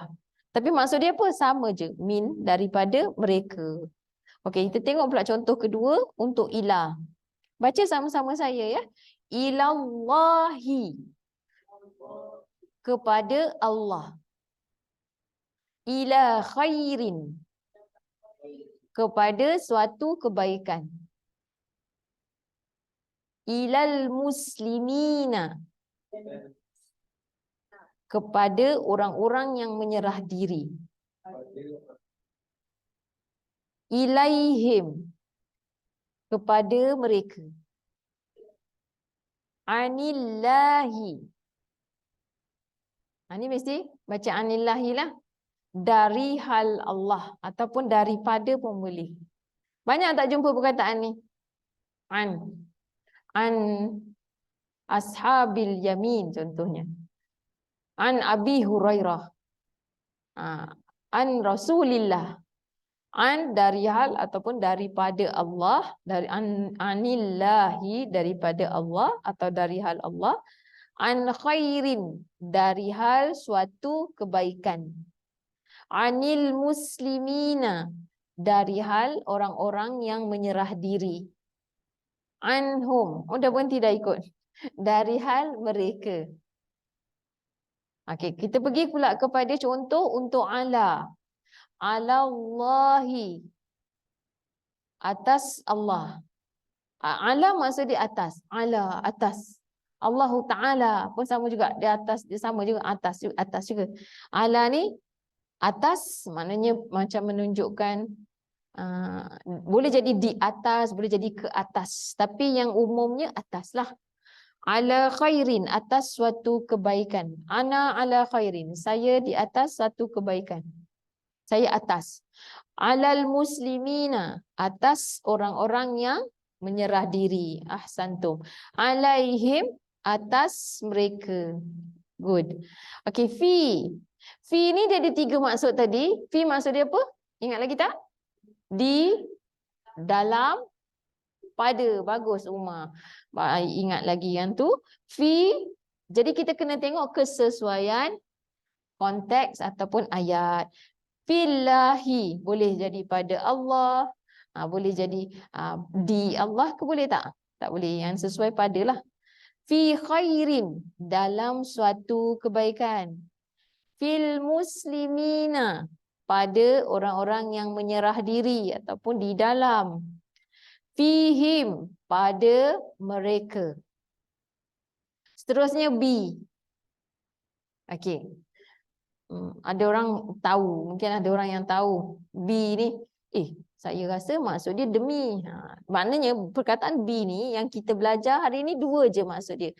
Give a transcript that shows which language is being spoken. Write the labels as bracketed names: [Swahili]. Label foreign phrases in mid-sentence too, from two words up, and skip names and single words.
[Malay] Tapi maksud dia apa? Sama je. Min, daripada mereka. Okey, kita tengok pula contoh kedua untuk ilah. Baca sama-sama saya ya. Ilallahi, kepada Allah. [Arabic] Ila khairin, [Malay] kepada suatu kebaikan. [Arabic] Ilal muslimina, [Malay] kepada orang-orang yang menyerah diri. Ilaihim, kepada mereka. Anillahi, ini mesti baca anillahi lah. Dari hal Allah ataupun daripada pun boleh. Banyak tak jumpa perkataan ni? [Arabic] An ashabil yamin contohnya. An Abi Hurairah. An Rasulillah. [Malay] An dari hal ataupun daripada Allah, dari anillahi daripada Allah atau dari hal Allah. [Arabic] An khairin, [Malay] dari hal suatu kebaikan. [Arabic] Anil muslimina, [Malay] dari hal orang-orang yang menyerah diri. Anhum, dah berhenti dah ikut. Dari hal mereka. Okey, kita pergi pula kepada contoh untuk ala. Alallahi, atas Allah. Ala maksud di atas. Ala, atas. Allahu Ta'ala pun sama juga. Di atas, dia sama juga. Atas juga. Ala ni atas, maknanya macam menunjukkan boleh jadi di atas, boleh jadi ke atas. Tapi yang umumnya atas lah. [Arabic] Ala khairin, [Malay] atas suatu kebaikan. [Arabic] Ana ala khairin, [Malay] saya di atas satu kebaikan. Saya atas. [Arabic] Alal muslimina, [Malay] atas orang-orang yang menyerah diri. [Arabic] Ahsantum. Alaihim, [Malay] atas mereka. Good. Okay, fi. Fi ni dia ada 3 maksud tadi. Fi maksud dia apa? Ingat lagi tak? Di, dalam, pada. Bagus Umar. Ingat lagi yang tu. Fi. Jadi kita kena tengok kesesuaian konteks ataupun ayat. Fillahi, boleh jadi pada Allah, boleh jadi di Allah ke boleh tak? Tak boleh, yang sesuai padalah. [Arabic] Fi khairin, [Malay] dalam suatu kebaikan. [Arabic] Fil muslimina, [Malay] pada orang-orang yang menyerah diri ataupun di dalam. Fihim, pada mereka. Seterusnya bi. Okey. Ada orang tahu, mungkin ada orang yang tahu bi ni, saya rasa maksud dia demi. Maknanya perkataan bi ni yang kita belajar hari ni 2 je maksud dia.